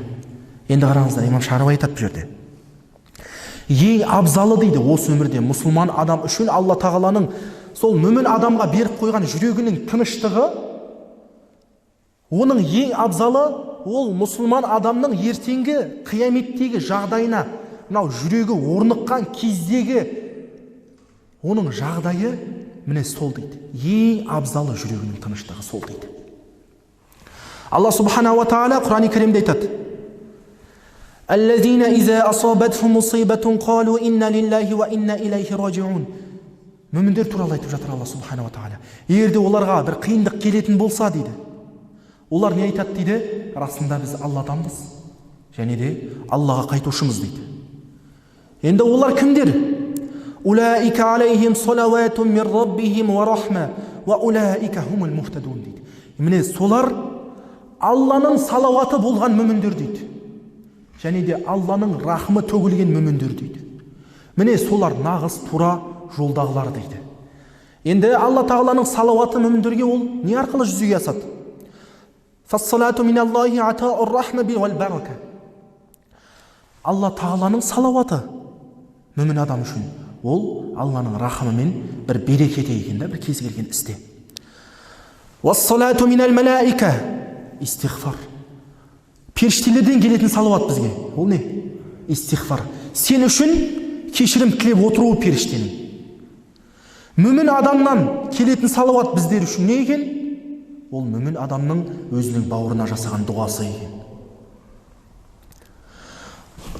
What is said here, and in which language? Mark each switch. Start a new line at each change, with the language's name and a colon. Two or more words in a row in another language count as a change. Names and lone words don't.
Kazakh: Енді қараңыздар, имам Шаруи айтады бұл жерде. Ең абзалы дейді осы өмірде мұсылман адам үшін Алла тағаланың сол мүмін адамға беріп қойған жүрегінің тыныштығы, оның ең абзалы ол мұсылман адамның ертеңгі қияметтегі жағдайына, мынау жүрегі орныққан кездегі оның жағдайы міне сол дейді. Ең абзалы жүрегінің тыныштығы сол дейді. Алла
Arabic: سبحانه و تعالى
Kazakh: Құран-ы Кәрімде айтады:
Arabic: الذين إذا أصابتهم مصيبة قالوا إنا لله و إنا إليه راجعون.
Kazakh: Мүміндер туралы айтып жатыр Алла
Arabic: سبحانه و تعالى.
Kazakh: Егер де оларға бір қиындық келетін болса дейді, олар не айтады дейді? Расында біз Алладанбыз және де Аллаға қайтушымыз дейді. Енді олар кімдер?
Arabic: أولئك عليهم صلوات من ربهم و رحمة و أولئك هم المهتدون дейді.
Kazakh: Міне солар Алланың салауаты болған мүміндер дейді. Және де Алланың рахмы төгілген мүміндер дейді. Міне солар нағыз тура жолдағылар дейді. Енді Алла тағаланың салауаты мүміндерге ол не арқылы жүзеге асады?
Arabic: فالصلاة من الله عطاء الرحمة والبركة.
Kazakh: Алла тағаланың салауаты мүмін адам үшін ол Алланың рахымымен бір берекеті екен, бір кез келген істе.
Arabic: والصلاة من الملائكة,
Kazakh: истихфар. Періштелерден келетін салауат бізге. Ол не? Истихфар. Сен үшін кешірім тілеп отыру періштенің. Мүмін адамнан келетін салауат біздер үшін не екен? Ол мүмін адамның өзінің бауырына жасаған дұғасы екен.